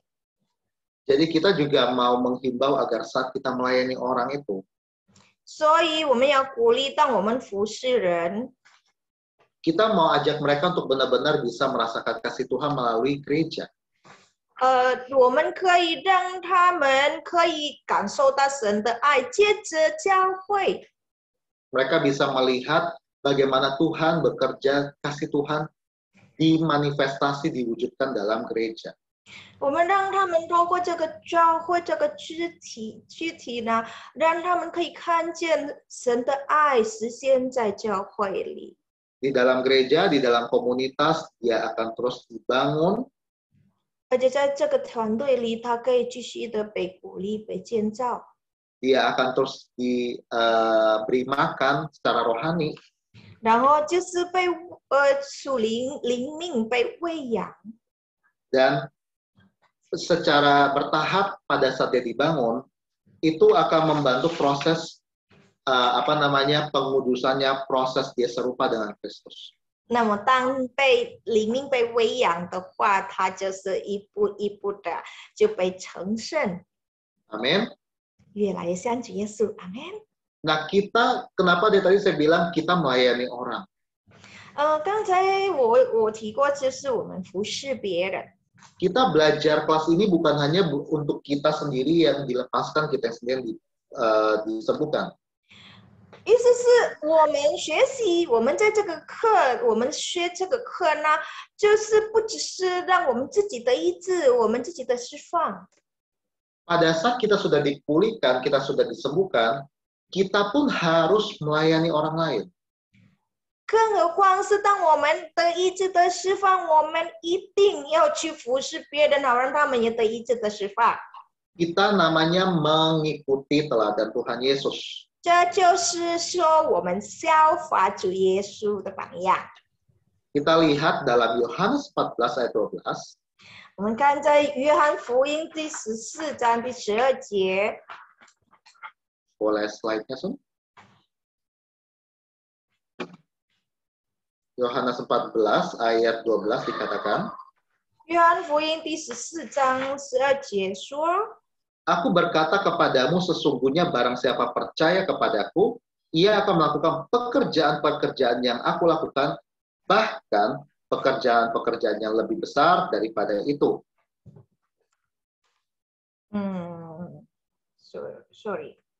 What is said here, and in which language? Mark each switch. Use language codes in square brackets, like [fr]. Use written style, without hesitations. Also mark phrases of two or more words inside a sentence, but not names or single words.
[id] Jadi kita juga mau menghimbau agar saat kita melayani orang itu, [zh] 所以我们要鼓励，当我们服侍人， [id] kita mau ajak mereka untuk benar-benar bisa merasakan kasih Tuhan melalui gereja. [zh] 我们可以让他们可以感受到神的爱，借着教会， [id] Mereka bisa melihat bagaimana Tuhan bekerja, kasih Tuhan dimanifestasi, diwujudkan dalam gereja. [zh] 我们让他们透过这个教会这个肢体呢，让他们可以看见神的爱实现在教会里。 [id] Di dalam gereja, di dalam komunitas, dia akan terus dibangun, [zh] 而且在这个团队里，他可以继续的被鼓励、被建造， [id] dia akan terus diberi makan secara rohani, [zh] 然后就是被属灵命被喂养。 [id] dan secara bertahap pada saat dia dibangun, itu akan membantu proses pengudusannya, proses dia serupa dengan Kristus. [zh] 那么，当被灵命被喂养的话，他就是一步一步的就被成圣， [id] Amin. [zh] 越来越像主耶稣。阿门。 [id] Nah, kita, kenapa tadi saya bilang kita melayani orang? [zh] 刚才我提过，就是我们服侍别人。 [id] Kita belajar kelas ini bukan hanya untuk kita sendiri yang dilepaskan, kita yang sendiri disembuhkan. [zh] 意思是我们学习，我们在这个课，我们学这个课呢，就是不只是让我们自己的医治，我们自己的释放。 [id] Pada saat kita sudah dipulihkan, kita sudah disembuhkan, kita pun harus melayani orang lain. [zh] 更何况是当我们得医治的释放，我们一定要去服侍别人，好让他们也得医治的释放。 [id] Kita namanya mengikuti teladan Tuhan Yesus. [zh] 这就是说，我们效法主耶稣的榜样。 [id] Kita lihat dalam Yohanes 14 ayat 12. [zh] 我们看在约翰福音第14章第12节。 [id] Boleh slide-nya, Sun? Yohanes 14 ayat 12 dikatakan, [zh] 约翰福音第14章12节说。 [id] Aku berkata kepadamu sesungguhnya barang siapa percaya kepadaku, ia akan melakukan pekerjaan-pekerjaan yang aku lakukan, bahkan pekerjaan-pekerjaan yang lebih besar daripada itu. Sorry.